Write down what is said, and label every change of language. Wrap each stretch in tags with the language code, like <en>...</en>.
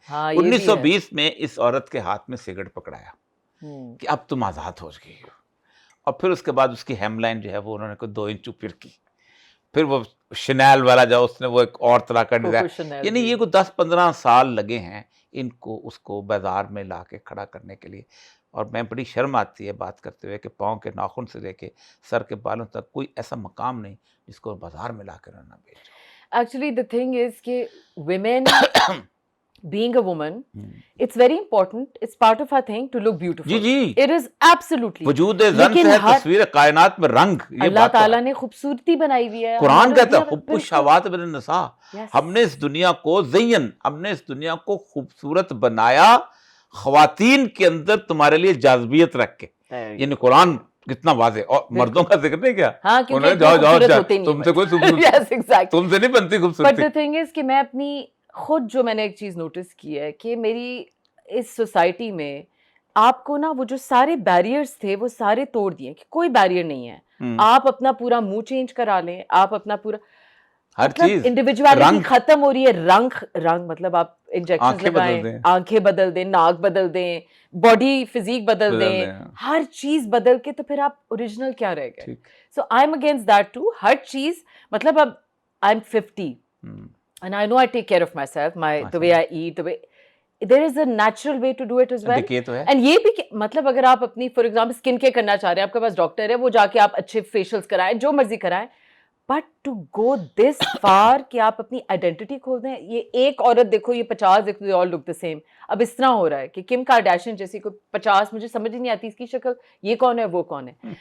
<ur>1920 میں اس عورت کے ہاتھ میں سگریٹ پکڑایا کہ اب تم آزاد ہو گئی ہو, اور پھر اس کے بعد اس کی ہیم لائن جو ہے وہ انہوں نے کوئی 2 انچ اوپر کی, پھر وہ شنیل والا جو اس نے وہ ایک اور طرح کا ڈیزائن, یعنی یہ کوئی 10-15 سال لگے ہیں ان کو اس کو بازار میں لا کے کھڑا کرنے کے لیے. اور میں بڑی شرم آتی ہے بات کرتے ہوئے کہ پاؤں کے ناخن سے لے کے سر کے بالوں تک کوئی ایسا مقام نہیں جس کو بازار میں لا کے رہنا بیچ.</ur> <en>Actually, the thing is کہ women, being a woman, it's very important. It's part of our thing to look beautiful.</en> <ur>جی جی,</ur> <en>It is absolutely.</en> <ur>وجود زن سے ہے تصویر کائنات میں رنگ. اللہ تعالیٰ نے خوبصورتی بنائی ہوئی ہے. قرآن کہتا ہے</ur> <ar>حب الشہوات من النساء,</ar> <ur>ہم نے اس دنیا کو ہم نے اس دنیا کو خوبصورت بنایا خواتین کے اندر تمہارے لیے جاذبیت رکھ کے. یعنی قرآن کتنا واضح, اور مردوں کا ذکر نہیں کیا, جاؤ تم سے کوئی تم سے نہیں بنتی خوبصورتی.</ur> <en>But the thing is</en> <ur>کہ میں اپنی خود جو میں نے ایک چیز نوٹس کی ہے کہ میری اس سوسائٹی میں آپ کو نا وہ جو سارے بیریئرز تھے وہ سارے توڑ دیے, کہ کوئی بیریئر نہیں ہے, آپ اپنا پورا منہ چینج کرا لیں, آپ اپنا پورا ہر چیز, انڈیویجوالٹی ختم ہو رہی ہے. رنگ مطلب آپ انجیکشن لگائیں, آنکھیں بدل دیں, ناک بدل دیں, باڈی فزیک بدل دیں, ہر چیز بدل کے, تو پھر آپ اوریجنل کیا رہ گئے؟</ur> <en>So I am against that too.</en> <ur>ہر چیز مطلب اب</ur> <en>I am 50 and I know I take care of myself, the way I eat, the way there is a natural way to do it as well.</en> <ur>And یہ بھی مطلب اگر آپ اپنی</ur> <en>for example</en> <ur>skin care کرنا چاہ رہے ہیں, آپ کے پاس ڈاکٹر ہے, وہ جا کے آپ اچھے فیشیلس کرائیں, جو مرضی کرائیں,</ur> <en>but to go this far</en> <ur>کہ آپ اپنی آئیڈینٹی کھول دیں. یہ ایک عورت دیکھو, یہ 50 دیکھو,</ur> <en>they all look the same.</en> <ur>اب اس طرح ہو رہا ہے کہ کم کارڈیشین جیسی کوئی 50, مجھے سمجھ نہیں آتی اس کی شکل, یہ کون ہے وہ کون ہے.</ur>